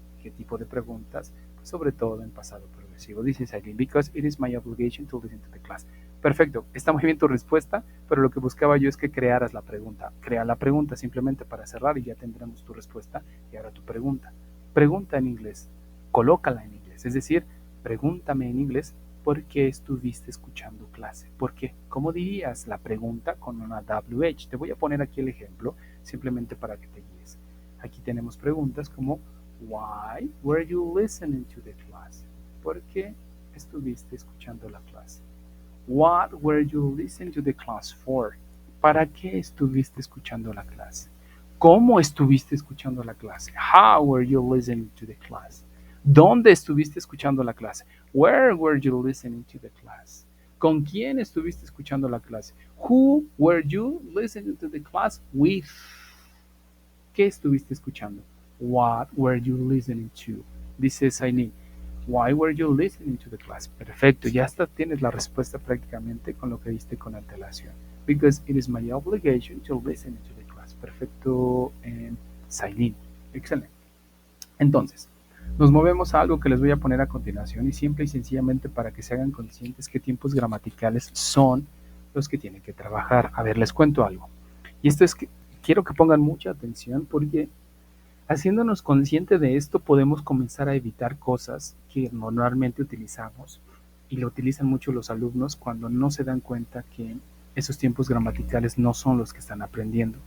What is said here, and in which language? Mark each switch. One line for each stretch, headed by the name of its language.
Spanish: ¿Qué tipo de preguntas? Pues sobre todo en pasado progresivo. Dice Sailin,
English: because it is my obligation to listen to the class.
Spanish: Perfecto, está muy bien tu respuesta, pero lo que buscaba yo es que crearas la pregunta. Crea la pregunta simplemente para cerrar y ya tendremos tu respuesta. Y ahora tu pregunta. Pregunta en inglés, colócala en inglés, es decir, pregúntame en inglés ¿por qué estuviste escuchando clase? ¿Por qué? ¿Cómo dirías la pregunta con una WH? Te voy a poner aquí el ejemplo simplemente para que te guíes. Aquí tenemos preguntas como
English: Why were you listening to the class?
Spanish: ¿Por qué estuviste escuchando la clase?
English: What were you listening to the class for?
Spanish: ¿Para qué estuviste escuchando la clase? ¿Cómo estuviste escuchando la clase?
English: How were you listening to the class?
Spanish: ¿Dónde estuviste escuchando la clase?
English: Where were you listening to the class?
Spanish: ¿Con quién estuviste escuchando la clase?
English: Who were you listening to the class with?
Spanish: ¿Qué estuviste escuchando?
English: What were you listening to?
Spanish: Dice Saini.
English: Why were you listening to the class?
Spanish: Perfecto, ya hasta tienes la respuesta prácticamente con lo que diste con antelación.
English: Because it is my obligation to listen to the class.
Spanish: Perfecto, Sailin. Excelente. Entonces, nos movemos a algo que les voy a poner a continuación y simple y sencillamente para que se hagan conscientes qué tiempos gramaticales son los que tienen que trabajar. A ver, les cuento algo. Y esto es que quiero que pongan mucha atención porque haciéndonos consciente de esto podemos comenzar a evitar cosas que normalmente utilizamos y lo utilizan mucho los alumnos cuando no se dan cuenta que esos tiempos gramaticales no son los que están aprendiendo.